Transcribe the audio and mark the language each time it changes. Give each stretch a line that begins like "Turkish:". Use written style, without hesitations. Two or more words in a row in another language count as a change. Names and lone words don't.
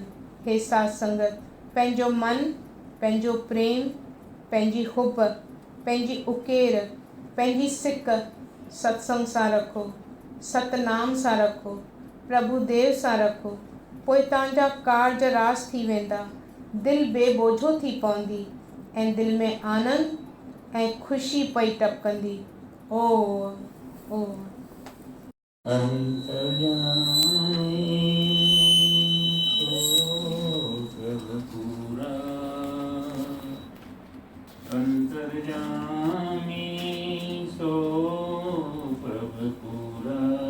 Sindhi: हे साध संगत, पंहिंजो मन, पंहिंजो प्रेम, पंहिंजी हुब, पंहिंजी उकेर, पंहिंजी सिक सत्संग सां रखो, सतनाम सां रखो, प्रभु देव सां रखो, पोइ तव्हांजा कार्ज रास थी वेंदा, दिलि बेबोझो थी पवंदी ऐं दिलि में आनंद ऐं ख़ुशी पई टपकंदी। ओम
Punjabi: अंतर्यामी सो प्रभु पूरा, अंतर्यामी सो प्रभु पूरा,